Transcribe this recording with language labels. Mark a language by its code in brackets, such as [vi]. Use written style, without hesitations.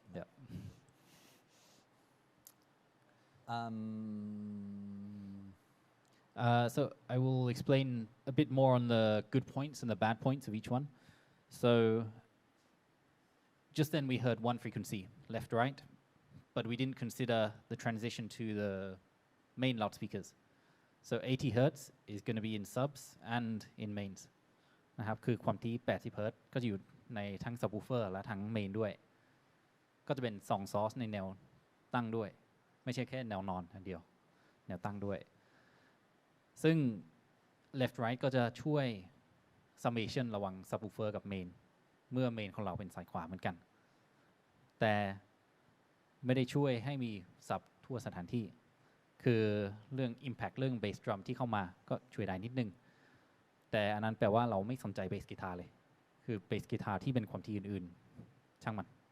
[en] Yeah. So I will explain a bit more on the good points and the bad points of each one. So just then we heard one frequency, left, right, but we didn't consider the transition to the main loudspeakers. So 80 hertz is going to be in subs and in mains [th] นะครับคือความถี่80 hertz ก็จะอยู่ในทั้ง subwoofer และทั้ง main ด้วยก็จะเป็น2 source ในแนวตั้งด้วย ไม่ใช่แค่แนวนอนอันเดียวแนวตั้งด้วยซึ่ง left right ก็จะช่วย summation ระหว่าง subwoofer กับ main เมื่อ main ของเราเป็นสายขวาเหมือนกันแต่ไม่ได้ช่วยให้มี sub ทั่วสถานที่คือเรื่อง impact เรื่อง bass drum ที่เข้ามาก็ช่วยได้นิดนึงแต่อันนั้นแปลว่าเราไม่สนใจ bass guitar เลยคือ bass guitar ที่เป็นความถี่อื่นๆช่างมัน